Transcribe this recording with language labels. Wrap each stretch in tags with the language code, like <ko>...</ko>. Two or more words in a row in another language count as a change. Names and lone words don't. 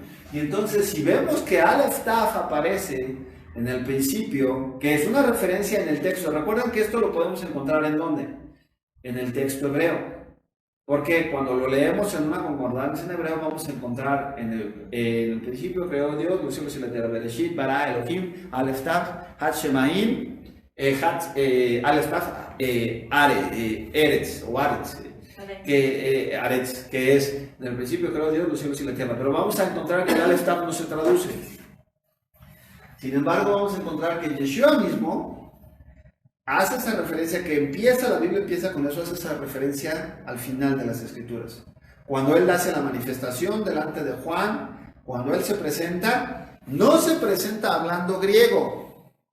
<es>Y entonces, si vemos que Aleph Taf aparece en el principio, que es una referencia en el texto, recuerden que esto lo podemos encontrar ¿en dónde? En el texto hebreo. Porque cuando lo leemos en una concordancia en hebreo, vamos a encontrar en el principio creó Dios, los cielos y la tierra,</es> <he>בראשית, ברא אלהים, אלף תו, את השמים, אלף תו, ארץ, או ארץ, ארץ,</he> <es>que es, en el principio creó Dios, los cielos y la tierra. Pero vamos a encontrar que el Aleph Taf no se traduce. Sin embargo, vamos a encontrar que Yeshua mismo hace esa referencia, que empieza, la Biblia empieza con eso, hace esa referencia al final de las Escrituras. Cuando Él hace la manifestación delante de Juan, cuando Él se presenta, no se presenta hablando griego.</es>